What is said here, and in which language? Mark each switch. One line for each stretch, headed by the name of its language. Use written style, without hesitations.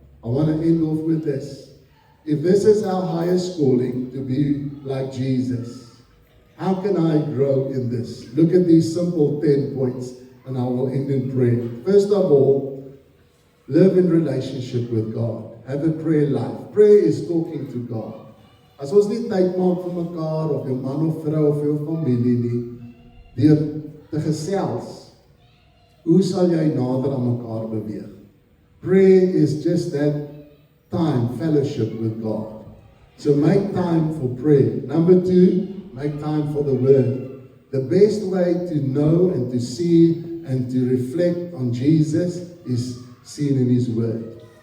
English: I want to end off with this. If this is our highest calling, to be like Jesus, how can I grow in this? Look at these simple 10 points, and I will end in prayer. First of all, live in relationship with God. Have a prayer life. Prayer is talking to God.
Afrikaans: As ons nie tyd maak vir mekaar, of jou man of vrou of jou familie nie, deur te gesels, hoe sal jy nader aan mekaar beweeg?
English: Prayer is just that time, fellowship with God. So make time for prayer. Number 2, make time for the Word. The best way to know and to see and to reflect on Jesus is seen in His Word.